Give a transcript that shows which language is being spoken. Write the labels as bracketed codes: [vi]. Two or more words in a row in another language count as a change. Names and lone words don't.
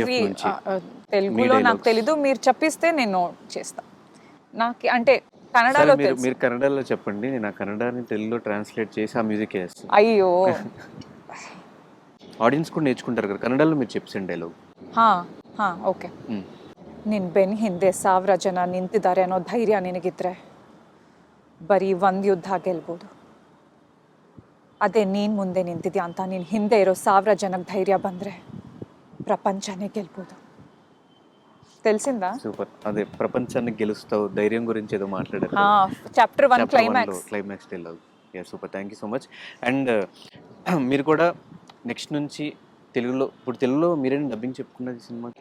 [te] 'కేజీఎఫ్' నుంచి మీ తెలుగులో నాకు డైలాగ్స్. తెలీదు, మీరు చెప్పిస్తే నేను చేస్తా. నాకు అంటే సరే కన్నడలో మీరు తెలుసు. మీరు కన్నడలో చెప్పండి. నేను ఆ కన్నడని తెలుగులో ట్రాన్స్‌లేట్ చేసి ఆ మ్యూజిక్ ఏస్తాను. అయ్యో! ఆడియన్స్ కూడా నేర్చుకుంటారు కదా! కన్నడలో మీరు చెప్పేసండి డైలాగ్. ಓಕೆ. హ్మ్. [kn] ನಿನ್ನ ಬೆನ್ನ ಹಿಂದೆ 1000 ಜನ ನಿಂತಿದ್ದಾರೆ ಅನ್ನೋ ಧೈರ್ಯ ನಿನಗಿದ್ರೆ ಬರೀ ಒಂದು ಯುದ್ಧ ಗೆಲ್ಬೋದು. ಅದೇ ನೀನು ಮುಂದೆ ನಿಂತಿದ್ಯಾ ಅಂತ ನಿನ್ನ ಹಿಂದೆ ಇರೋ 1000 ಜನಕ್ಕೆ ಧೈರ್ಯ ಬಂದರೆ [te] ప్రపంచాన్ని గెలుపోదు. తెలిసిందా? సూపర్. అదే ప్రపంచాన్ని గెలుస్తావు ధైర్యం గురించి ఏదో మాట్లాడారు కదా! చాప్టర్ 1 చాప్టర్ 1లో క్లైమాక్స్. క్లైమాక్స్ డైలాగ్. యాహ్! సూపర్. [en] thank you so much. [te] అండ్ మీరు కూడా నెక్స్ట్ నుంచి తెలుగులో మీరేనా డబ్బింగ్ చెప్పుకున్నది సినిమాకి?